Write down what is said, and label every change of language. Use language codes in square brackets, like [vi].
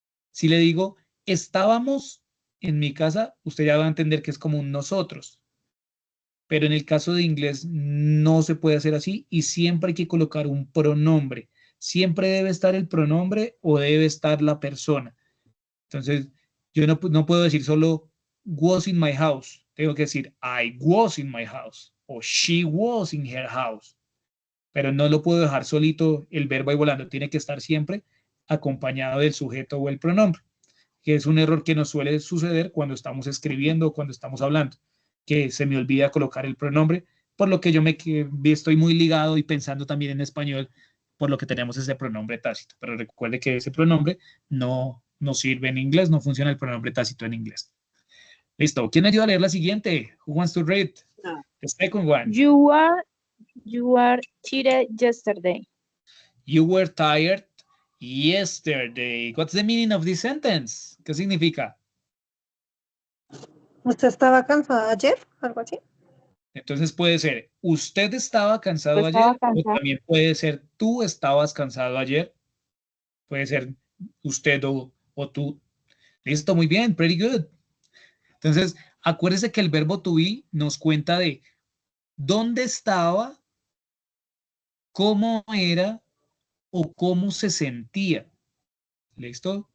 [es] Si le digo, estábamos en mi casa, usted ya va a entender que es como un nosotros. Pero en el caso de inglés no se puede hacer así y siempre hay que colocar un pronombre. Siempre debe estar el pronombre o debe estar la persona. Entonces, yo no puedo decir solo [en] was in my house. [es] Tengo que decir [en] I was in my house o she was in her house. [es] Pero no lo puedo dejar solito el verbo ahí volando. Tiene que estar siempre acompañado del sujeto o el pronombre, que es un error que nos suele suceder cuando estamos escribiendo o cuando estamos hablando, que se me olvida colocar el pronombre, por lo que estoy muy ligado y pensando también en español, por lo que tenemos ese pronombre tácito. Pero recuerde que ese pronombre no sirve en inglés, no funciona el pronombre tácito en inglés. Listo. ¿Quién me ayuda a leer la siguiente? [en] Who wants to read? The second one. You are tired yesterday. You were tired yesterday. What's the meaning of this sentence? [es] ¿Qué significa? ¿Usted estaba cansada ayer? ¿Algo así? Entonces puede ser, usted estaba cansado Yo estaba ayer, o cansada. también puede ser, tú estabas cansado ayer. Puede ser usted o tú. Listo, muy bien, [en] pretty good. [es] Entonces, acuérdese que el verbo to be nos cuenta de dónde estaba, cómo era o cómo se sentía. ¿Listo?